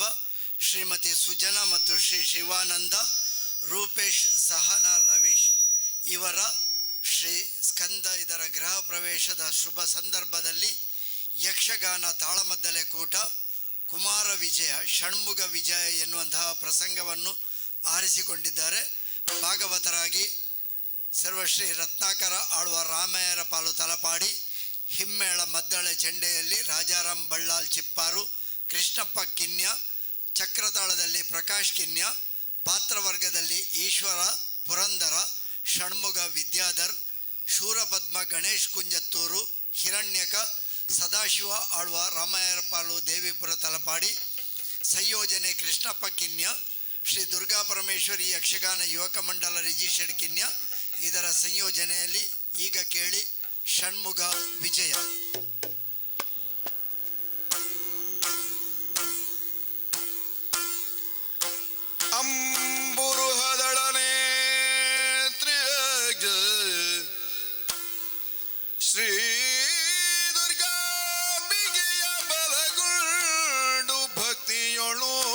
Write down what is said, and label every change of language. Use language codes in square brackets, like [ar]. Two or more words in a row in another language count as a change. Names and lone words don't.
[kn] ಶ್ರೀಮತಿ ಸುಜನಾ ಮತ್ತು ಶ್ರೀ ಶಿವಾನಂದ, ರೂಪೇಶ್, ಸಹನಾ, ಲವೀಶ್ ಇವರ ಶ್ರೀ ಸ್ಕಂದ ಇದರ ಗೃಹ ಪ್ರವೇಶದ ಶುಭ ಸಂದರ್ಭದಲ್ಲಿ ಯಕ್ಷಗಾನ ತಾಳಮದ್ದಲೆ ಕೂಟ ಕುಮಾರ ವಿಜಯ ಷಣ್ಮುಗ ವಿಜಯ ಎನ್ನುವಂತಹ ಪ್ರಸಂಗವನ್ನು ಆರಿಸಿಕೊಂಡಿದ್ದಾರೆ. ಭಾಗವತರಾಗಿ ಸರ್ವಶ್ರೀ ರತ್ನಾಕರ ಆಳ್ವ ರಾಮಯ್ಯರ ಪಾಲು ತಲಪಾಡಿ, ಹಿಮ್ಮೇಳ ಮದ್ದಳೆ ಚೆಂಡೆಯಲ್ಲಿ ರಾಜಾರಾಮ್ ಬಳ್ಳಾಲ್ ಚಿಪ್ಪಾರು, ಕೃಷ್ಣಪ್ಪ ಕಿನ್ಯ, ಚಕ್ರತಾಳದಲ್ಲಿ ಪ್ರಕಾಶ್ ಕಿನ್ಯ, ಪಾತ್ರವರ್ಗದಲ್ಲಿ ಈಶ್ವರ ಪುರಂದರ, ಷಣ್ಮುಗ ವಿದ್ಯಾಧರ್, ಶೂರಪದ್ಮ ಗಣೇಶ್ ಕುಂಜತ್ತೂರು, ಹಿರಣ್ಯಕ, ಸದಾಶಿವ ಆಳ್ವ ರಾಮಯ್ಯರ ಪಾಲು ದೇವಿಪುರ ತಲಪಾಡಿ, ಸಂಯೋಜನೆ ಕೃಷ್ಣಪ್ಪ ಕಿನ್ಯ, ಶ್ರೀ ದುರ್ಗಾ ಪರಮೇಶ್ವರಿ ಯಕ್ಷಗಾನ ಯುವಕ ಮಂಡಲ ರಿಜಿಸ್ಟರ್ಡ್ ಕಿನ್ಯ. ಇದರ ಸಂಯೋಜನೆಯಲ್ಲಿ ಈಗ ಕೇಳಿ ಷಣ್ಮುಗ ವಿಜಯ. ಅಂಬುರುಹದಳನೆ ಶ್ರೀ ದುರ್ಗಾಂಬಿಗೆಯ ಬಲಗೊಂಡು ಭಕ್ತಿಯೊಳು